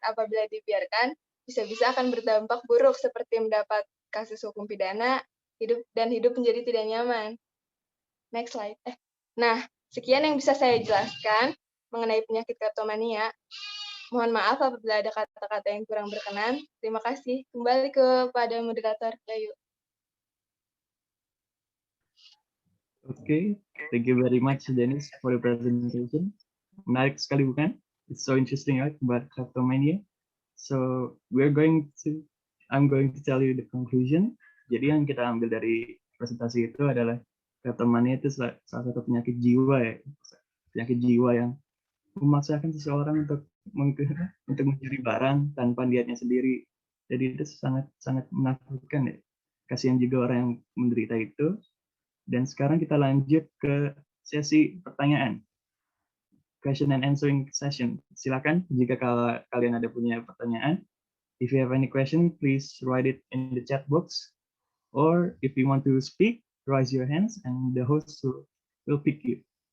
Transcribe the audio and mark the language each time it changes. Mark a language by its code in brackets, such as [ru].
[id] Apabila dibiarkan, bisa-bisa akan berdampak buruk seperti mendapat kasus hukum pidana, hidup menjadi tidak nyaman. [en] Next slide. [id] Nah, sekian yang bisa saya jelaskan mengenai penyakit kleptomania. Mohon maaf apabila ada kata-kata yang kurang berkenan. Terima kasih. Kembali kepada moderator Bayu. [en] Okay, thank you very much, Dennis, for the presentation. [id] Menarik sekali, bukan? [en] It's so interesting, right, about kleptomania. So I'm going to tell you the conclusion. [id] Jadi yang kita ambil dari presentasi itu adalah kleptomania itu salah satu penyakit jiwa ya, penyakit jiwa yang memaksakan seseorang untuk mencuri barang tanpa niatnya sendiri. Jadi itu sangat menakutkan ya. Kasihan juga orang yang menderita itu. Dan sekarang kita lanjut ke sesi pertanyaan. [en] Question and answering session. [id] Silakan jika kalian ada punya pertanyaan. [en] If you have any question, please write it in the chat box. Or if you want to speak, raise your hands and the host will pick you.